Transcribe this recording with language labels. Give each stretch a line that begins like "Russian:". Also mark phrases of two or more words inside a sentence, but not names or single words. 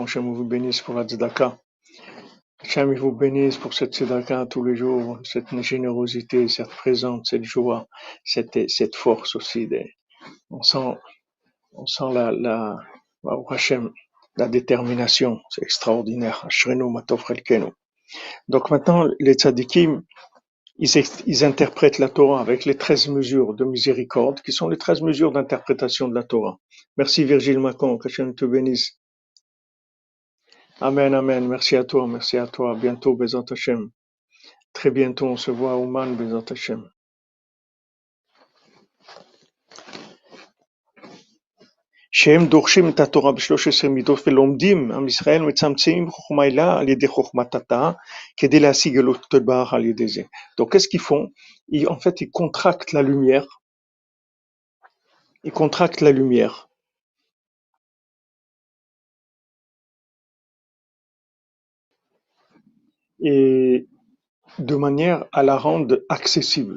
French: Hashem vous bénisse pour la tzedaka. Hashem vous bénisse pour cette tzedaka tous les jours, cette générosité, cette présence, cette joie, cette force aussi. On sent, on sent
Hebrew: ברוך השם,
French: la détermination. C'est extraordinaire.
Hebrew: אשרינו מה טוב חלקנו.
French: Donc maintenant, les tzadikim, ils interprètent la Torah avec les 13 mesures de miséricorde, qui sont les 13 mesures d'interprétation de la Torah. Merci Virgile Macon, que Hashem te bénisse. Amen, amen. Merci à toi, merci à toi. À bientôt,
Hebrew: בעזרת השם.
French: Très bientôt, on se voit à Ouman,
Hebrew: בעזרת השם. שהם דורשים את התורה ב13 מידות ולומדים, עם ישראל מצמצמים חוכמה אלה על ידי חוכמת התא, כדי להשיג אלוקות יתברך על ידי זה.
French: Donc qu'est-ce qu'ils font? En fait, ils contractent la lumière. Ils contractent la lumière. Et de manière à la rendre accessible.